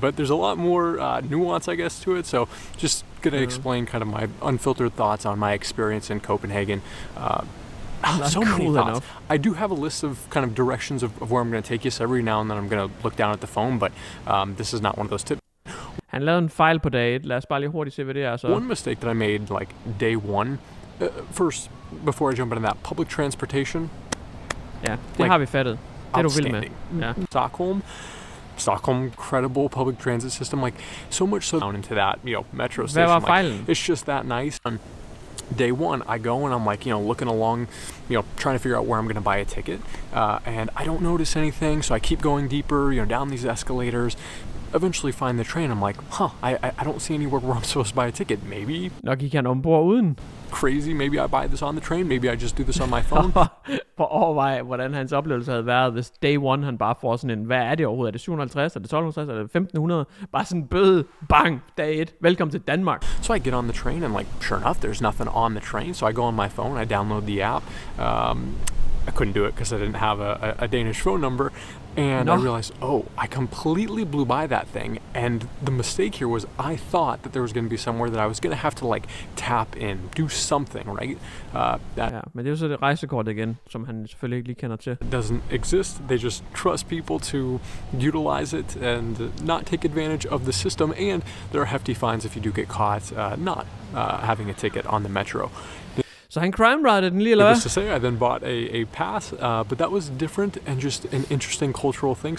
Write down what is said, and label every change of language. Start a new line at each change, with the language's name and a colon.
English: But there's a lot more nuance, I guess, to it. So just gonna explain kind of my unfiltered thoughts on my experience in Copenhagen. So many thoughts. Enough. I do have a list of kind of directions of where I'm going to take you. So every now and then I'm going to look down at the phone, but this is not one of those tips.
Danish: Han lavede en fejl på dag 1. Lad os bare lige hurtigt se, hvad det er så.
English: One mistake that I made like day one, first, before I jump into that, public transportation.
Danish: Ja, det like, har vi fattet. Det er du vild med. Ja.
English: Stockholm, incredible public transit system, like so much so down into that, metro station.
Danish: Hvad var fejlen?
English: Like, it's just that nice. Day one, I go and I'm like, looking along, trying to figure out where I'm going to buy a ticket. And I don't notice anything, so I keep going deeper, down these escalators. Eventually find the train. I'm like, I don't see anywhere where I'm supposed to buy a ticket. Maybe.
Danish: Nok gik han ombord uden.
English: Crazy. Maybe I buy this on the train. Maybe I just do this on my phone.
Danish: For overvej, hvordan hans oplevelse havde været, hvis
English: day one
Danish: han bare får sådan en, hvad er det overhovedet? Er det 750? Er det 1250? Er det 1500? Bare sådan en bøde. Bang. Dag 1. Velkommen til Danmark.
English: So I get on the train and like, sure enough, there's nothing on the train. So I go on my phone. I download the app. I couldn't do it because I didn't have a Danish phone number. And I realized, I completely blew by that thing. And the mistake here was I thought that there was going to be somewhere that I was going to have to like tap in, do something, right?
Danish: Ja, men det er jo så det rejsekort igen, som han selvfølgelig ikke lige kender til.
English: It doesn't exist. They just trust people to utilize it and not take advantage of the system. And there are hefty fines if you do get caught not having a ticket on the metro.
Danish: Så han crime-rided den lige, eller hvad?
English: Needless to say, I then bought a pass, but that was different and just an interesting cultural thing.